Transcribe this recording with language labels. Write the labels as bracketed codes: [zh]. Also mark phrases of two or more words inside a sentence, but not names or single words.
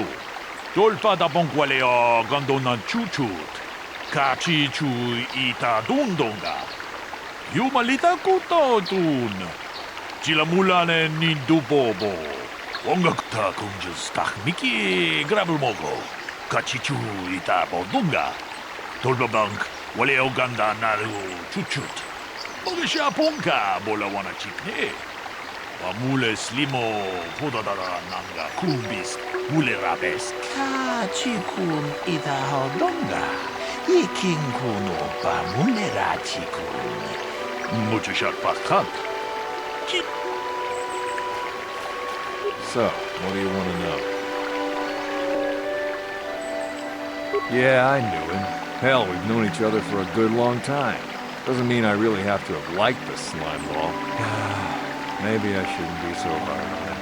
[en] Dolpa da bonkwaleo gandonan chuchut. Kachi chu ita dundonga. Yumalita kuto dun. Chila mulane ni dubobo. Onga kuta kunjus takmiki grabul mogo. Kachi chu ita bodunga. Tolbabank wale oganda naru chuchut. Mogesha ponka bola wana chikne. Pamule slimo podadara nanga kumbis mule rapes. Kachikun ita hodonga. Ikin kuno pa mule rachikun. Muchishak pakant. So, what do you want to know? Yeah, I knew him. Hell, we've known each other for a good long time. Doesn't mean I really have to have liked the slime ball. Maybe I shouldn't be so hard on him.